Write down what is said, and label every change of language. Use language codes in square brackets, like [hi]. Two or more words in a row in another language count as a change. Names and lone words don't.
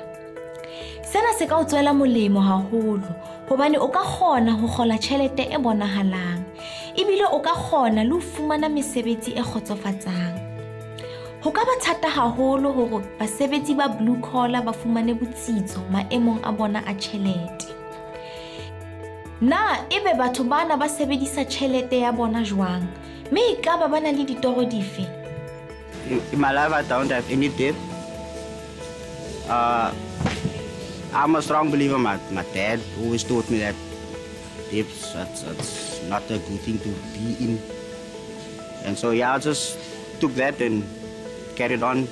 [st] Sena se ka o tswela molemo haholo, hobane o ka kgona ho kgola tjhelete e bonahalang, ebile o ka kgona le ho fumana mesebetsi e kgotsofatsang. Ho ka ba thata haholo hore basebetsi ba [en] blue collar [st] ba fumane botsitso maemong a bona a tjhelete. Na ebe batho bana ba sebedisa tjhelete ya bona jwang? Me ekaba bana le ditoro dife? [en] In my life, I don't have any debt. I'm a strong believer. My dad always taught me that debts, that's not a good thing to be in. And so, yeah, I just took that and carried on.